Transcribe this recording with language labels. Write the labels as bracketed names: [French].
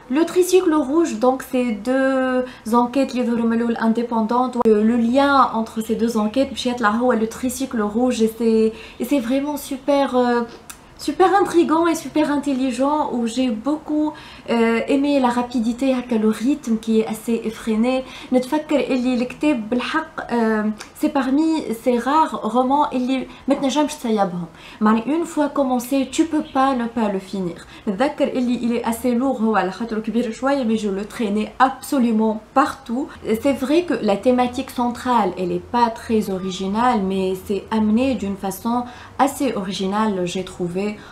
[French] Le tricycle rouge donc c'est deux enquêtes indépendantes. le lien entre ces deux enquêtes le tricycle rouge, et c'est vraiment super intriguant et super intelligent, où j'ai beaucoup aimé la rapidité, le rythme qui est assez effréné. [Arabic] نتفكر اللي الكتاب بالحق [French] c'est parmi ces rares romans [Arabic] اللي ما تنجمش تصيبهم. [French] une fois commencé tu peux pas ne pas le finir. [Arabic] نتذكر اللي [French] il est assez lourd [Arabic] هو على خاطر كبير شويه, [French] mais je le traînais absolument partout. c'est vrai que la thématique centrale elle est pas très originale, mais c'est amené d'une façon assez originale j'ai trouvé.